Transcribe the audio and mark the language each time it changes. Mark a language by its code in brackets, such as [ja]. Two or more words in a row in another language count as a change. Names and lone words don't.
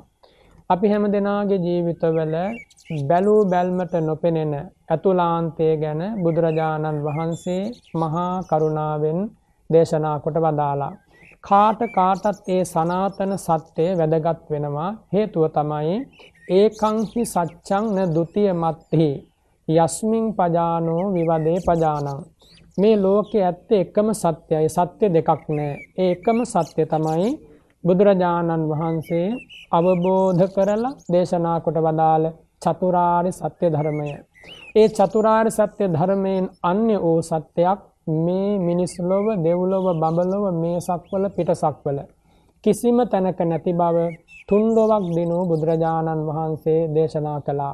[si] අපි හැම දෙනාගේ ජීවිතවල බැලූ බැල්මට නොපෙනෙන අතුලාන්තය ගැන බුදුරජාණන් වහන්සේ මහා කරුණාවෙන් දේශනා කොට වදාලා. කාටත් ඒ සනාතන සත්‍යය වැදගත් වෙනවා. හේතුව තමයි [pi] ඒකං හි සච්ඡං න ဒ ුතිය මත්හි යස්මින් පජානෝ විවදේ පජානං. [si] මේ ලෝකයේ ඇත්තේ එකම සත්‍යයි. සත්‍ය දෙකක් නෑ. ඒ එකම සත්‍ය තමයි බුදුරජාණන් වහන්සේ අවබෝධ කරලා දේශනා කොට වදාළ චතුරාර්ය සත්‍ය ධර්මය. ඒ චතුරාර්ය සත්‍ය ධර්මයෙන් අන්‍ය වූ සත්‍යයක් මේ මිනිස් ලොව, දෙව්ලොව, බඹලොව, මේ සක්වල, පිටසක්වල කිසිම තැනක නැති බව තුන්දොවක් දිනු බුදුරජාණන් වහන්සේ දේශනා කළා.